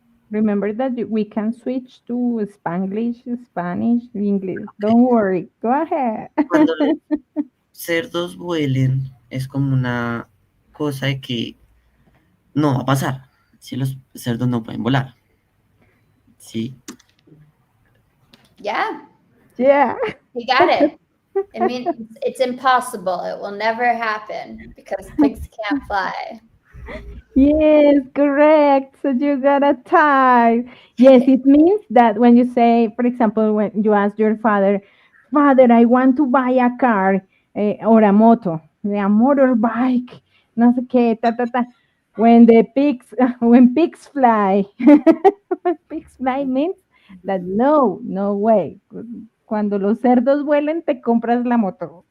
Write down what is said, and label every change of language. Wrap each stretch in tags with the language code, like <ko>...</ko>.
<en>Remember that we can switch to Spanglish, Spanish, English. Don't worry. Go ahead.</en> <es>cuando los cerdos vuelen es como una cosa de que no va a pasar si los cerdos no pueden volar, sí.</es> <en>Yeah, Yeah. you got it. It means it's impossible. It will never happen because pigs can't fly. Yes, correct. So you got a tie. Yes, it means that when you say, for example, when you ask your father, Father, I want to buy a car or a moto, a motorbike,</en> <es>no sé qué, ta, ta, ta.</es> <en>When the pigs, when pigs fly, when pigs fly means that no, no way.</en> <es>Cuando los cerdos vuelen, te compras la moto.</es>